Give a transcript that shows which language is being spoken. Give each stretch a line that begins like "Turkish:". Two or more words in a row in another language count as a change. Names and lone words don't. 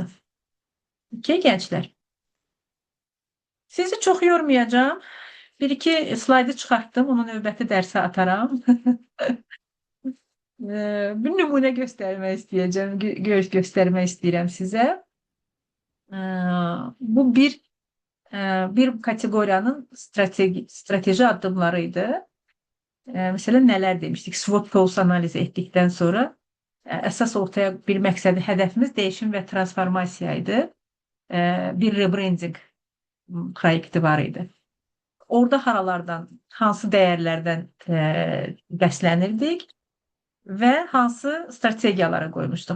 Azerbaijani: Okay, gənclər. Sizi çox yormayacağım. Bir-iki slaydı çıxartdım. Onu növbəti dərsə ataram. Bir nümunə göstərmək istəyəcəm. Göstərmək istəyirəm sizə. Bu bir kategoriyanın strateji addımlarıydı.
Turkish: Mesela neler demiştik?
Azerbaijani: SWOT pulse
Turkish: analizi ettikten sonra
Azerbaijani: əsas ortaya bir məqsədi, hədəfimiz değişim və transformasiyaydı. Bir rebranding proyekti var idi. Orada haralardan, hansı dəyərlərdən bəslənirdik və hansı strategiyalara qoymuşduq.